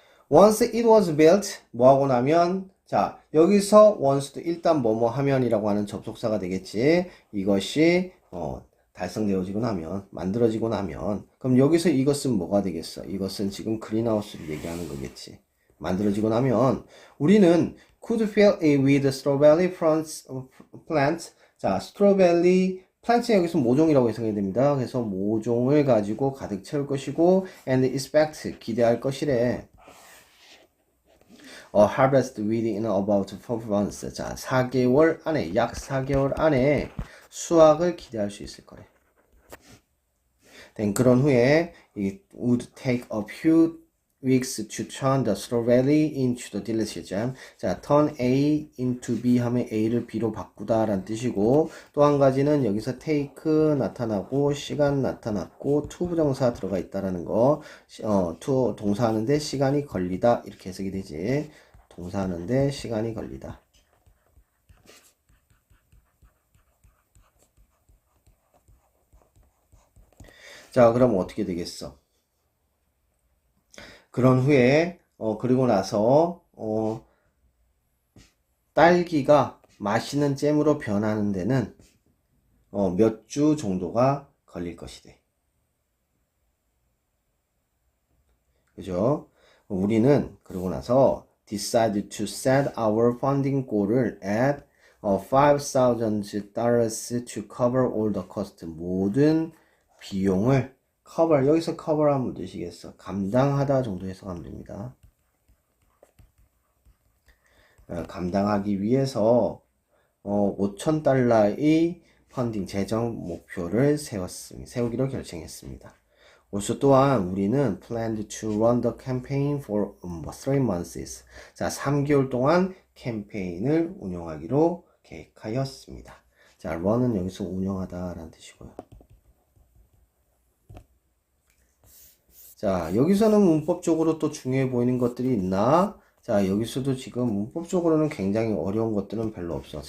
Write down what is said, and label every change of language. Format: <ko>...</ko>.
<en>Once it was built,</en> <ko>뭐 하고 나면, 자, 여기서 once도 일단 뭐뭐 하면이라고 하는 접속사가 되겠지. 이것이 달성되어지고 나면, 만들어지고 나면, 그럼 여기서 이것은 뭐가 되겠어? 이것은 지금 그린하우스를 얘기하는 거겠지. 만들어지고 나면 우리는</ko> <en>could fill it with strawberry plants.</en> <ko>자, strawberry plants 여기서 모종이라고 해석해야 됩니다. 그래서 모종을 가지고 가득 채울 것이고</ko> <en>and expect</en> <ko>기대할 것이래.</ko> <en>harvest within about 4 months.</en> <ko>자, 4개월 안에 약 4개월 안에 수확을 기대할 수 있을 거래. 그런 후에</ko> <en>it would take a few weeks to turn the strawberry into the delicious jam.</en> <ko>자, turn A into B 하면 A를 B로 바꾸다 라는 뜻이고 또 한 가지는 여기서 take 나타나고 시간 나타났고 to 부정사 들어가 있다라는 거 to 동사하는데 시간이 걸리다 이렇게 해석이 되지. 동사하는데 시간이 걸리다. 자, 그럼 어떻게 되겠어? 그런 후에 그리고 나서 딸기가 맛있는 잼으로 변하는 데는 몇 주 정도가 걸릴 것이대. 그죠? 우리는 그러고 나서</ko> <en>decide to set our funding goal을 at $5,000 to cover all the cost.</en> <ko>모든 비용을 cover, 여기서 cover 하면 되시겠어. 감당하다 정도 해석하면 됩니다. 감당하기 위해서 $5,000의 펀딩 재정 목표를 세우기로 결정했습니다.</ko> <en>also</en> <ko>또한 우리는</ko> <en>planned to run the campaign for 3 months.</en> <ko>자, 3개월 동안 캠페인을 운영하기로 계획하였습니다. 자, run은 여기서 운영하다 라는 뜻이고요. 자, 여기서는 문법적으로 또 중요해 보이는 것들이 있나? 자, 여기서도 지금 문법적으로는 굉장히 어려운 것들은 별로 없어.</ko>